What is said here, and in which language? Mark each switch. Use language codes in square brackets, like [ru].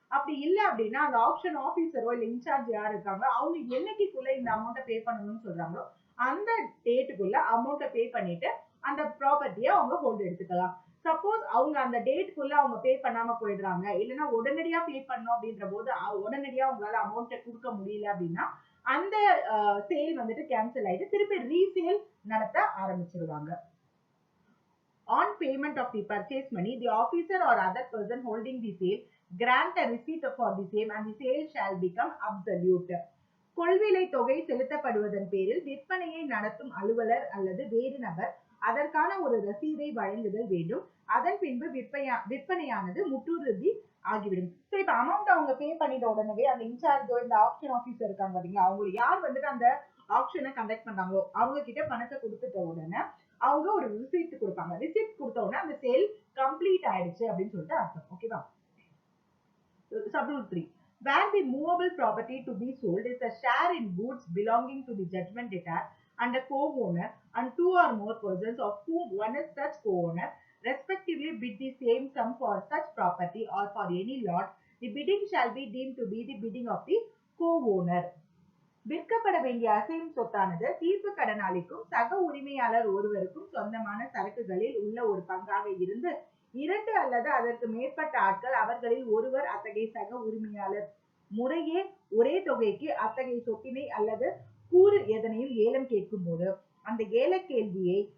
[ta] அப்படி இல்லை அப்படின்னா அந்த ஆப்ஷன் ஆபீசரோ இல்லை இன்சார்ஜ் யார் இருக்காங்களோ அவங்க என்னைக்குள்ள இந்த அமௌண்ட்டை பே பண்ணணும்னு சொல்றாங்களோ அந்த டேட்டுக்குள்ள அமௌண்ட்டை பே பண்ணிட்டு அந்த ப்ராப்பர்ட்டியை அவங்க ஹோல்ட் எடுத்துக்கலாம். சப்போஸ் அவங்க அந்த டேட்டுக்குள்ள அவங்க பே பண்ணாம போயிடுறாங்க இல்லைன்னா உடனடியா பே பண்ணோம் அப்படின்ற போது உடனடியா அவங்களால அமௌண்ட்டை கொடுக்க முடியல அப்படின்னா அந்த சேல் வந்துட்டு கேன்சல் ஆயிட்டு திருப்பி ரீசேல் நடத்த ஆரம்பிச்சிருவாங்க. [en] On payment of the purchase money, the officer or other person holding the sale grant a receipt for the same and the sale shall become absolute. [ta] கொள்விலை தொகை செலுத்தப்படுவதன் பேரில் விற்பனையை நடத்தும் அலுவலர் அல்லது வேறு நபர் அதற்கான ஒரு ரசீதை வழங்குதல் வேண்டும். அதன் பின்பு விற்பனையானது முற்றுறுதி ஆகிவிடும். ஸோ இப்போ அமௌண்ட் அவங்க பே பண்ணிட்ட உடனே அந்த இன்சார்ஜோ இந்த ஆப்ஷன் ஆஃபீஸர் இருக்காங்க பாத்தீங்களா, அவங்களுக்கு யார் வந்துட்டு அந்த ஆப்ஷனை கண்டக்ட் பண்றாங்களோ அவங்க கிட்ட பணத்தை கொடுத்துட்ட உடனே அவங்க ஒரு ரிசீப்ட் கொடுப்பாங்க. ரிசீப்ட் கொடுத்த உடனே அந்த சேல் கம்ப்ளீட் ஆயிடுச்சு அப்படின்னு சொல்லிட்டு அர்த்தம். ஓகேவா. [en] Sub-rule 3, where the movable property to be sold is a share in goods belonging to the judgment debtor and a co-owner and two or more persons of whom one is such co-owner respectively bid the same sum for such property or for any lot, the bidding shall be deemed to be the bidding of the co-owner. [ta] விற்கப்பட வேண்டிய அசையும் சொத்தானது தீர்ப்பு கடனாளிக்கும் சக உரிமையாளர் ஒருவருக்கும் சொந்தமான சரக்குகளில் உள்ள ஒரு பங்காக இருந்து இரண்டு அல்லது அதற்கு மேற்பட்ட ஆட்கள் அவர்களில் ஒருவர் அத்தகைய சக உரிமையாளர் முறையே ஒரே தொகைக்கு அத்தகைய சொத்தினை அல்லது கூறு எதனையும் ஏலம் கேட்கும் போது அந்த ஏல கேள்வியை